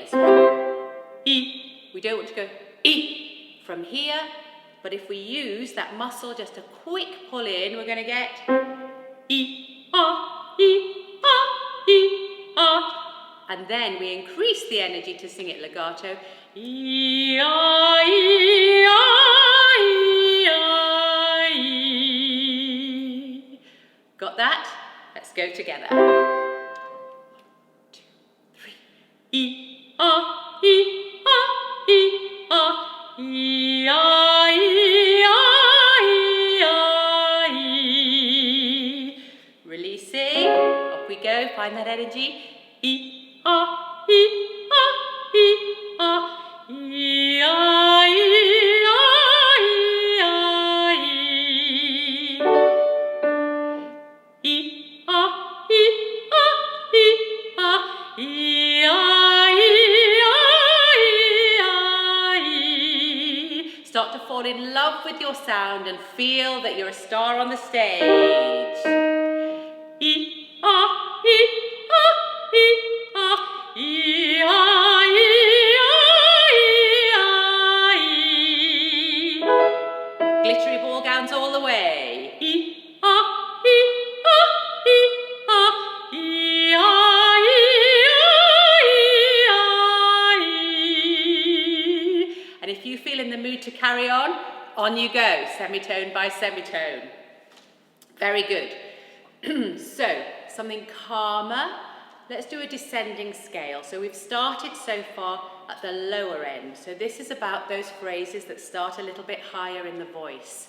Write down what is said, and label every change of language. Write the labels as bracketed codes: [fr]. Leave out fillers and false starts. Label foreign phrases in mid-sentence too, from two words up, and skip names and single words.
[en] This one. E. We don't want to go E from here, but if we use that muscle, just a quick pull in, we're going to get E, ah, E, ah, E, ah. And then we increase the energy to sing it legato. E, ah, E, ah, E, ah, E. Got that? Let's go together. 1, 2, 3. E, ah, E, ah, E, ah, E, ah, E, ah, E, ah, E. Releasing. Up we go. Find that energy. E, ah, E, ah, E, ah, E, ah, E, ah, E, ah, E. E, ah, E, ah, E, ah, E, ah, E, ah, E. Start to fall in love with your sound and feel that you're a star on the stage. E, ah, E, ah, E, ah, E, ah, E, ah, E, ah, E. Glittery ball gowns all the way. E, ah, E, ah, E, ah, E, ah, E, ah, E. And if you feel in the mood to carry on you go, semitone by semitone. Very good. So, something calmer. Let's do a descending scale. So we've started so far at the lower end. So this is about those phrases that start a little bit higher in the voice.